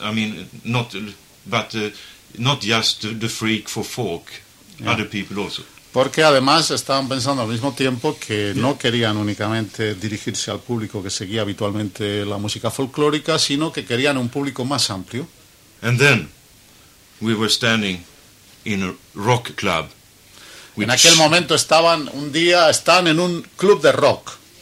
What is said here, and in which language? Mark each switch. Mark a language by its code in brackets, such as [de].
[en] I mean, not just the freak for folk, yeah. Other people also. [es] Porque además estaban pensando al mismo tiempo que no querían únicamente dirigirse al público que seguía habitualmente la música folclórica, sino que querían un público más amplio. [en] And then we were standing in a rock club. [es] En aquel momento estaban un día están en un club de rock.